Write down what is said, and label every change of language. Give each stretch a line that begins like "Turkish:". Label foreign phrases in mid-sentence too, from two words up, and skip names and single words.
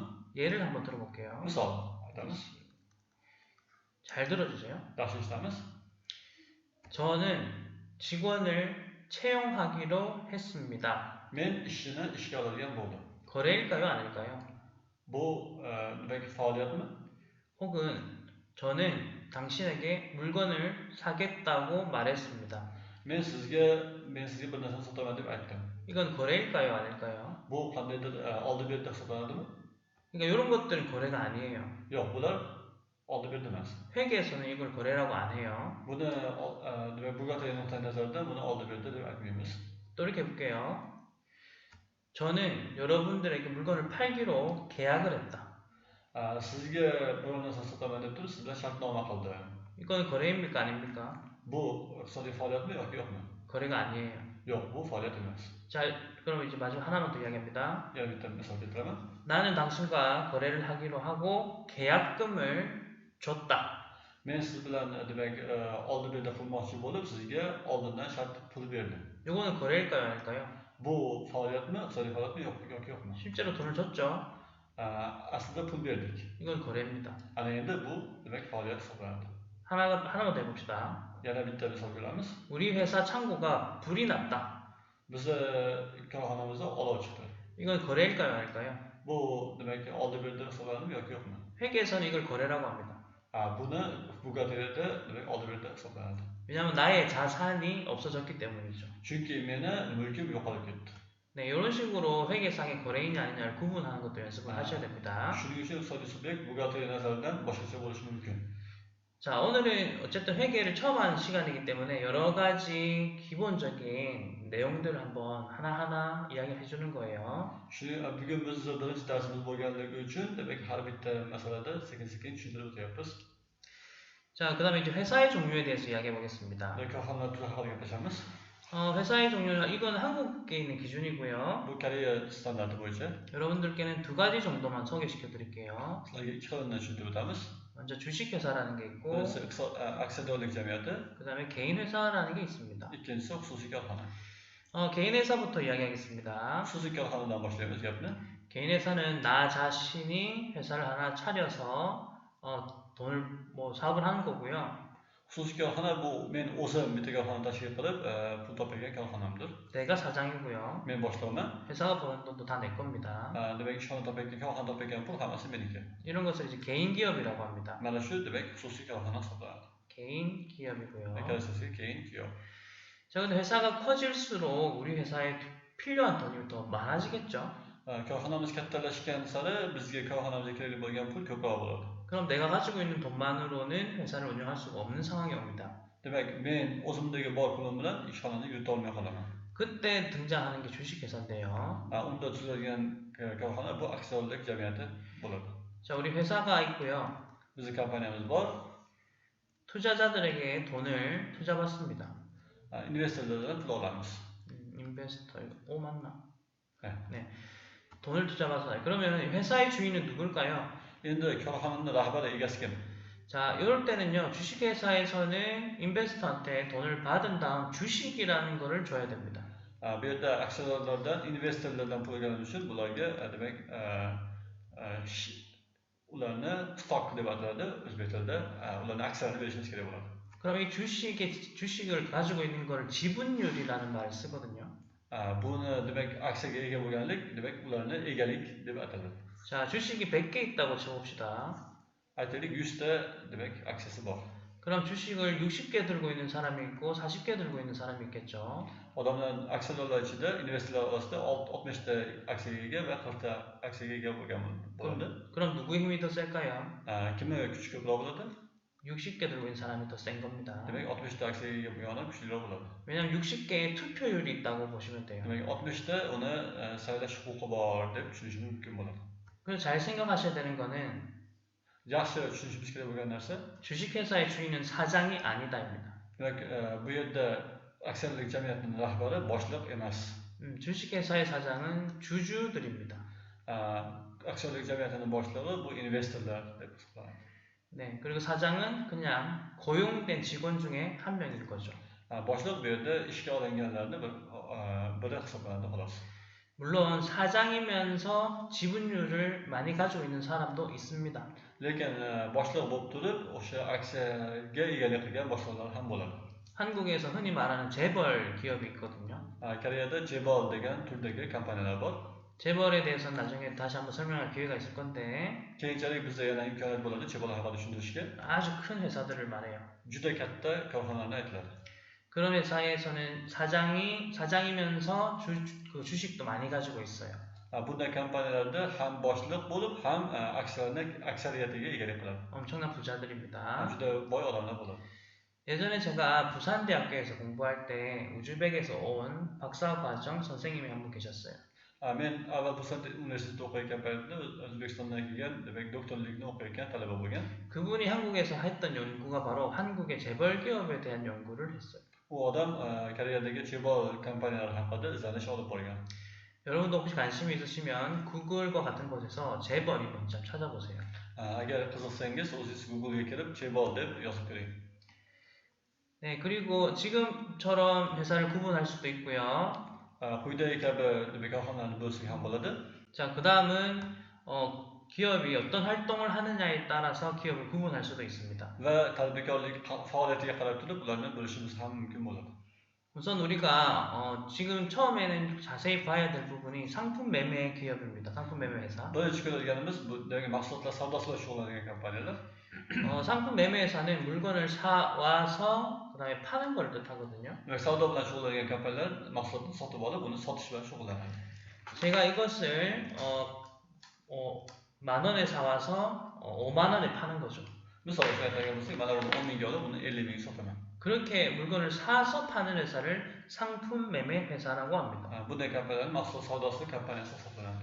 Korean: 예를 한번 들어볼게요.
Uzbek: Misol aytamiz.
Korean: 잘 들어주세요.
Uzbek: Yaxshi eshitamiz.
Korean: 저는 직원을 채용하기로 했습니다.
Uzbek: Men ishchini ishga oladigan bo'ldim.
Korean: 거래일까요, 아닐까요?
Uzbek: Bu demak faoliyatmi?
Korean: 혹은 저는 당신에게 물건을 사겠다고 말했습니다.
Uzbek: Men sizga bir narsani sotaman deb aytdim.
Korean: 이건 거래일까요, 아닐까요?
Uzbek: Bu qandaydir oldi berdi hisoblanadimi?
Korean: 그러니까 이런 것들은 거래가 아니에요.
Uzbek: Yo'q, bular oldi berdi emas.
Korean: 회계에서는 이걸 거래라고 안 해요.
Uzbek: Buni demak buxgalteriya nuqtai nazaridan buni oldi berdi deb aytmaymiz.
Korean: 또 이렇게 볼게요. 저는 여러분들에게 물건을 팔기로 계약을 했다.
Uzbek: Sizga biror narsani sotaman deb turib, siz bilan shartnoma qildi.
Korean: 이건 거래입니까, 아닙니까?
Uzbek: Bu iqtisodiy faoliyatmi yoki yo'qmi?
Korean: 거래가 아니에요.
Uzbek: Yo'q, bu faoliyat emas.
Korean: 자, 그럼 이제 마지막 하나만 더 이야기합니다.
Uzbek: Yana bitta misol keltiraman.
Korean: 나는 당신과 거래를 하기로 하고 계약금을 줬다.
Uzbek: Men siz bilan demak oldi berdi qilmoqchi bo'lib, sizga oldindan shart pul berdim.
Korean: 이거는 거래일까요, 아닐까요?
Uzbek: Bu faoliyatmi, iqtisodiy faoliyatmi yoki yo'qmi?
Korean: 실제로 돈을 줬죠.
Uzbek: Aslida pul berdik.
Korean: 이건 거래입니다.
Uzbek: Ana endi bu demak faoliyat hisoblanadi.
Korean: 하나만 더 해봅시다.
Uzbek: Yana bitta misol kelamiz.
Korean: 우리 회사 창고가 불이 났다.
Uzbek: Bizni korxonamizda olov chiqdi.
Korean: 이건 거래일까요, 아닐까요?
Uzbek: Bu demak oldi berdi hisoblanadimi yoki yo'qmi?
Korean: 회계에서는 이걸 거래라고 합니다.
Uzbek: Buni buxgalteriyada demak oldi berdi hisoblanadi.
Korean: 왜냐하면 나의 자산이 없어졌기 때문이죠.
Uzbek: Chunki meni mulkim yo'qolib ketdi.
Korean: 네, 이런 식으로 회계상의 거래이냐 아니냐를 구분하는 것도 연습을 하셔야 됩니다.
Uzbek: Shuning uchun iqtisodiy subyekt buxgalteriya nazaridan boshqacha bo'lishi mumkin.
Korean: 자, 오늘은 어쨌든 회계를 처음 하는 시간이기 때문에 여러 가지 기본적인 내용들을 한번 하나하나 이야기해 주는 거예요.
Uzbek: Bugun biz birinchi darsimiz bo'lganligi uchun demak har bitta masalada sekin-sekin tushuntirib o'tyapmiz.
Korean: 자, 그 다음에 이제 회사의 종류에 대해서 이야기해 보겠습니다.
Uzbek: korxonalar turi haqida gaplashamiz.
Korean: 회사의 종류는 이건 한국에 있는 기준이고요.
Uzbek: Bu Koreya standarti bo'yicha.
Korean: 여러분들께는 두 가지 정도만 소개시켜 드릴게요.
Uzbek: Sizlarga ikki xilini tushuntirib o'tamiz.
Korean: 먼저 주식회사라는 게 있고,
Uzbek: Birinchisi aksiyadorlik jamiyati,
Korean: 그 다음에 개인회사라는 게 있습니다.
Uzbek: ikkinchisi xususiy korxona.
Korean: 개인회사부터 이야기하겠습니다.
Uzbek: Xususiy korxonadan boshlaymiz gapni.
Korean: 개인회사는 나 자신이 회사를 하나 차려서 돈을 사업을 하는 거고요.
Uzbek: Xususiy korxona bu men o'zim bitta korxona tashkil qilib, pul topgan korxonamdir.
Korean: 내가 사장이고요.
Uzbek: Men boshlig'iman.
Korean: 회사가 버는 돈도 다 내 겁니다.
Uzbek: Demak, ishxona topgan, korxona topgan pul hammasi meniki.
Korean: 이런 것을 이제 개인 기업이라고 합니다.
Uzbek: Mana shu demak xususiy korxona hisoblanadi.
Korean: 개인 기업이고요.
Uzbek: Asosiy keyin giyoh.
Korean: 자, 근데 회사가 커질수록 우리 회사에 필요한 돈이 더 많아지겠죠?
Uzbek: Korxonamiz kattalashgan sari bizga korxonamizga kerak bo'lgan pul ko'proq bo'ladi.
Korean: 그럼 내가 가지고 있는 돈만으로는 회사를 운영할 수가 없는 상황이 옵니다.
Uzbek: Demak, men o'zimdagi bor pulim bilan ishxonani yurita olmay qolaman.
Korean: 그때 등장하는 게 주식회사인데요.
Uzbek: Unda tuzilgan korxona bu aksiyadorlik jamiyati bo'ladi.
Korean: 자, 우리 회사가 있고요.
Uzbek: Bizning kompaniyamiz bor.
Korean: 투자자들에게 돈을 투자받습니다.
Uzbek: Investorlardan pul olamiz.
Korean: 인베스터, 이거 맞나? 네. 돈을 투자받아요. 그러면 회사의 주인은 누굴까요?
Uzbek: Endi korxonaning rahbari egasi kim?
Korean: 자, 이럴 때는요, 주식회사에서는 인베스터한테 돈을 받은 다음 주식이라는 거를 줘야 됩니다.
Uzbek: Bu yerda aksiyadorlardan, investorlardan pul olgani uchun bularga demak ularni stock deb ataladi o'zbek tilida. Ularni aksiyalarini berishimiz kerak bo'ladi.
Korean: 그럼 이 주식을 가지고 있는 걸 지분율이라는 말을 쓰거든요.
Uzbek: Buni demak aksiyaga ega bo'lganlik, demak ularni egalik deb ataladi.
Korean: 자, 주식이 100개 있다고 쳐봅시다.
Uzbek: Aytaylik 100ta demak aksiyasi bor.
Korean: 그럼 주식을 60개 들고 있는 사람이 있고 40개 들고 있는 사람이 있겠죠.
Uzbek: Odamlar aksiyadorlar ichida, investorlar orasida 60ta aksiyaga ega va 40ta aksiyaga ega bo'lgan bo'ladi.
Korean: 그럼 누구의 힘이 더 셀까요?
Uzbek: Kimning kuchi ko'proq bo'ladi?
Korean: 60개 들고 있는 사람이 더 센 겁니다.
Uzbek: Demak 60ta aksiyaga ega bo'lgan odam kuchliroq bo'ladi.
Korean: 왜냐면 60개의 투표율이 있다고 보시면 돼요.
Uzbek: Demak 60ta uni saylash huquqi bor deb tushunish mumkin bo'ladi.
Korean: 그래서 잘 생각하셔야 되는 거는
Uzbek: Yaxshi tushunishimiz kerak bo'lgan narsa,
Korean: 주식회사의 주인은 사장이 아니다입니다.
Uzbek: demak bu yerda aksiyadorlik jamiyatining rahbari boshliq emas.
Korean: 주식회사의 사장은 주주들입니다.
Uzbek: aksiyonlik jamiyatining boshlig'i bu investorlar deb hisoblanadi.
Korean: 네, 그리고 사장은 그냥 고용된 직원 중에 한 명일 거죠.
Uzbek: boshliq bu yerda ishga olinganlarni biri hisoblanadi xolos.
Korean: 물론 사장이면서 지분율을 많이 가지고 있는 사람도 있습니다.
Uzbek: lekin boshliq bo'lib turib o'sha aksiyaga egalik qilgan boshliqlar ham bo'ladi.
Korean: 한국에서 흔히 말하는 재벌 기업이 있거든요.
Uzbek: Koreyada 재벌 degan turdagi kompaniyalar bor.
Korean: 재벌에 대해서는 나중에 다시 한번 설명할 기회가 있을 건데
Uzbek: keyinchalik bizda yana imkoniyat bo'ladi 재벌 haqida tushuntirishga.
Korean: 아주 큰 회사들을 말해요.
Uzbek: juda katta korxonalarni aytiladi.
Korean: 그런 회사에서는 사장이면서 주식도 많이 가지고 있어요.
Uzbek: bunday kompaniyalarda ham boshliq bo'lib ham aksariyatiga egalik qiladi.
Korean: 엄청난 부자들입니다.
Uzbek: juda boy odamlar bo'ladi.
Korean: 예전에 제가 부산대학교에서 공부할 때 우즈벡에서 온 박사과정 선생님이 한 분 계셨어요.
Uzbek: men avval Busan universitetida o'qiyotgan paytda O'zbekistondan kelgan, demak doktorlikni o'qiyotgan talaba bo'lgan.
Korean: 그분이 한국에서 했던 연구가 바로 한국의 재벌 기업에 대한 연구를 했어요.
Uzbek: u odam Koreyadagi 재벌 kompaniyalar haqida izlanish olib borgan.
Korean: 여러분도 혹시 관심이 있으시면 구글과 같은 곳에서 재벌이 뭔지 좀 찾아보세요.
Uzbek: agar qiziqsangiz o'zingiz Google'ga kirib 재벌 deb yozib ko'ring.
Korean: 네, 그리고 지금처럼 회사를 구분할 수도 있고요.
Uzbek: quyidagi kabi korxonalarni bo'lsak ham bo'ladi.
Korean: 자, 그 다음은 기업이 어떤 활동을 하느냐에 따라서 기업을 구분할 수도 있습니다.
Uzbek: va tadbirkorlik faoliyatiga qarab turib ularni bo'lishimiz ham mumkin bo'ladi.
Korean: 우선 우리가 지금 처음에는 자세히 봐야 될 부분이 상품 매매 기업입니다. 상품 매매 회사.
Uzbek: birinchi ko'radiganimiz bu mahsulotlar savdosi bilan shug'ullangan kompaniyalar.
Korean: 상품 매매 회사는 물건을 사와서 그다음에 파는 걸 뜻하거든요.
Uzbek: savdo bilan shug'ullangan kompaniyalar mahsulotni sotib olib uni sotish bilan shug'ullanadi.
Korean: 제가 이것을 10,000원에 사와서 50,000원에 파는 거죠.
Uzbek: misol uchun aytadigan bo'lsak, mana buni 10,000ga olib uni 50,000ga sotaman.
Korean: 그렇게 물건을 사서 파는 회사를 상품 매매 회사라고 합니다.
Uzbek: bunday kompaniyalar mahsulot savdosi kompaniyasi hisoblanadi.